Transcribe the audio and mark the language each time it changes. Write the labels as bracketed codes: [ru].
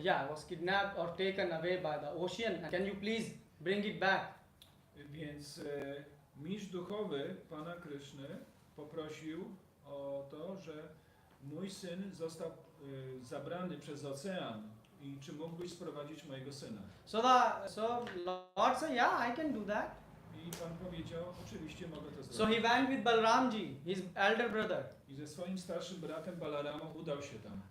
[en] was kidnapped or taken away by the ocean. Can you please bring it back? [pl] Więc mistrz duchowy Pana Kryszny poprosił o to, że mój syn został zabrany przez ocean i czy mógłbyś sprowadzić mojego syna? [en] So Lord said, yeah, I can do that. [pl] I Pan powiedział, oczywiście mogę to [en] So [pl] zrobić. [en] he went with Balramji, his elder brother, [pl] I ze swoim starszym bratem Balaramą udał się tam.